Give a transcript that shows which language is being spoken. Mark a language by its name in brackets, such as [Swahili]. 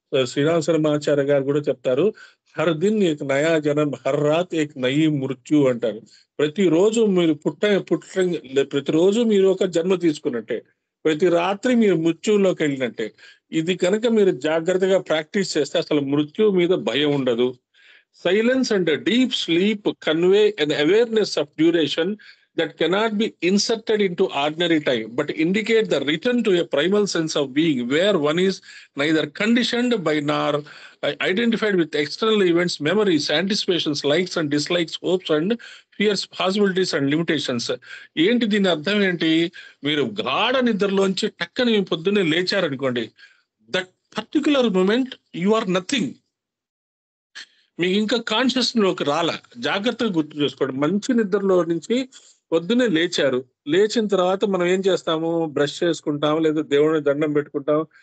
[Telugu] శ్రీరామ్ శర్మాచార్య గారు కూడా చెప్తారు, [Hindi] హర్ దిన్ ఏక్ నయా జనం, హర్ రాత్ ఏక్ నయీ మృత్యు [Telugu] అంటారు. ప్రతిరోజు మీరు ప్రతిరోజు మీరు ఒక జన్మ తీసుకున్నట్టే, ప్రతి రాత్రి మీరు మృత్యువులోకి వెళ్ళినట్టే. ఇది కనుక మీరు జాగ్రత్తగా ప్రాక్టీస్ చేస్తే అసలు మృత్యు మీద భయం ఉండదు. [English] Silence and a deep sleep convey an awareness of duration that cannot be inserted into ordinary time, but indicate the return to a primal sense of being, where one is neither conditioned by nor identified with external events, memories, anticipations, likes and dislikes, hopes and fears, possibilities and limitations. [Telugu] ఏంటి దీని అర్థం ఏంటి? మీరు గాఢ నిద్రలోంచి టక్కని పొద్దున్నే లేచారనుకోండి, [English] That particular moment you are nothing. [Telugu] మీకు ఇంకా conscious లోకి రాలా. జాగ్రత్తగా గుర్తు చేసుకోండి. మంచి నిద్రలో నుంచి పొద్దునే లేచారు, లేచిన తర్వాత మనం ఏం చేస్తాము, బ్రష్ చేసుకుంటాము, లేదా దేవుడిని దండం పెట్టుకుంటాం.